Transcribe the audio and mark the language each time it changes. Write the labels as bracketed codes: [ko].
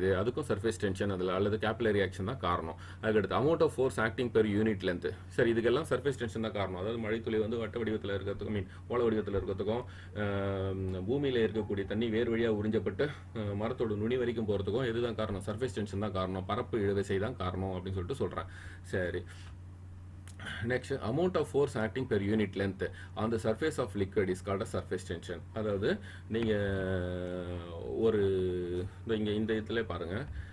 [ta] செய்யுது, அதுக்கும் surface tension அதில் அல்லது கேபிலரி ஆக்ஷன் தான் காரணம். அதுக்கடுத்து [en] Amount of force acting per unit length. [ta] சரி, இதுக்கெல்லாம் சர்ஃபேஸ் டென்ஷன் தான் காரணம். அதாவது மழைத்துளி வந்து வட்ட வடிவத்தில் இருக்கிறதுக்கும் ஓல வடிவத்தில் இருக்கிறதுக்கும் பூமியில் இருக்கக்கூடிய தண்ணி வேறு வழியாக உறிஞ்சப்பட்டு மரத்தோட நுனி வரைக்கும் போகிறதுக்கும் எதுதான் காரணம்? சர்ஃபேஸ் டென்ஷன் தான் காரணம், பரப்பு இழுவிசை தான் காரணம் அப்படின்னு சொல்லிட்டு சொல்கிறேன். [en] சரி, next, amount of force acting per unit length on the surface of liquid is called a surface tension. [ta] அதாவது நீங்கள் ஒரு இங்கே இந்த இடத்துல பாருங்கள்.